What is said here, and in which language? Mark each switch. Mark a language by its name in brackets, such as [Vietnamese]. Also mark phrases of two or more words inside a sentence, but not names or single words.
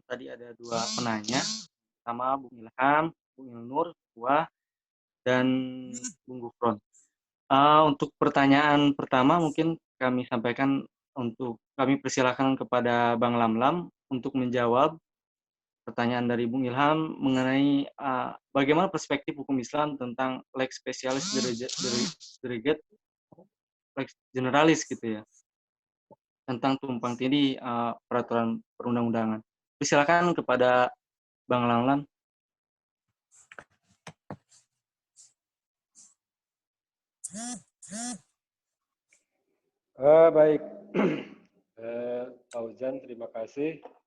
[Indonesian] Tadi ada 2 penanya, sama Bung Ilham, Bung Ilnur, dan Bung Gufron. Untuk pertanyaan pertama mungkin kami persilakan kepada Bang Lamlam untuk menjawab pertanyaan dari Bung Ilham mengenai bagaimana perspektif hukum Islam tentang [Latin] lex specialis derogate lex generalis [Indonesian] gitu ya, tentang tumpang tindih peraturan perundang-undangan. Persilakan kepada Bang Lamlam. Baik, Pak Ujan, terima kasih.